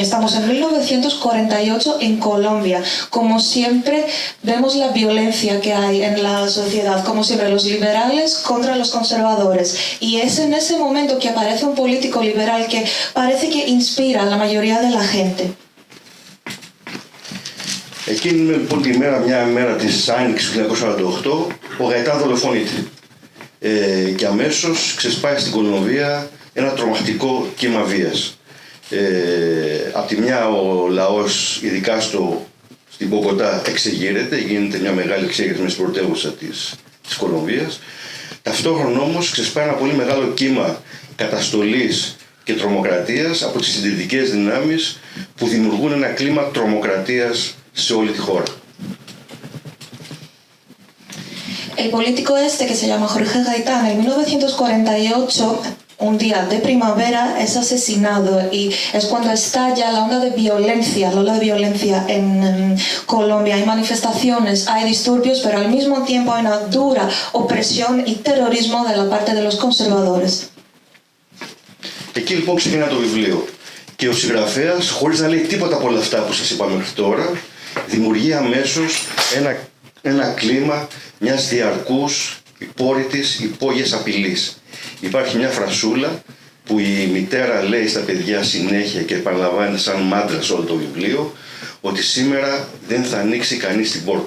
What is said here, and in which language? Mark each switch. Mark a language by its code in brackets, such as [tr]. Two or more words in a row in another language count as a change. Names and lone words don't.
[es] Estamos en 1948 en Colombia. Como siempre, vemos la violencia que hay en la sociedad. Como siempre, los liberales contra los conservadores. Y es en ese momento que aparece un político liberal que parece que inspira a la mayoría de la gente. [el] Εκείνη λοιπόν τη μέρα, μια μέρα της Άνοιξης του 1948, ο Γαϊτάν δολοφονείται. Και αμέσως ξεσπάει στην Κολομβία ένα τρομακτικό κύμα βίας. Απ' τη μια ο λαός, ειδικά στην Μποκοτά, εξεγείρεται, γίνεται μια μεγάλη εξέγερση μες στην πρωτεύουσα της Κολομβίας. Ταυτόχρονα όμως ξεσπάει ένα πολύ μεγάλο κύμα καταστολής και τρομοκρατίας από τις συντηρητικές δυνάμεις που δημιουργούν ένα κλίμα τρομοκρατίας σε όλη τη χώρα. [es] El político este, que se llama Jorge Gaitán, en 1948, un día de primavera, es asesinado y es cuando estalla la ola de violencia en Colombia. Hay manifestaciones, hay disturbios, pero al mismo tiempo hay una dura opresión y terrorismo de la parte de los conservadores. [el] Εκεί λοιπόν ξεκινά το βιβλίο και ο συγγραφέας, χωρίς να λέει τίποτα από όλα αυτά που σας είπα μέχρι τώρα, δημιουργεί αμέσως ένα κλίμα μιας διαρκούς υπόρρητης υπόγειας απειλής. Υπάρχει μια φρασούλα που η μητέρα λέει στα παιδιά συνέχεια και επαναλαμβάνει σαν μάντρα σε όλο το βιβλίο, ότι σήμερα δεν θα ανοίξει κανείς την πόρτα.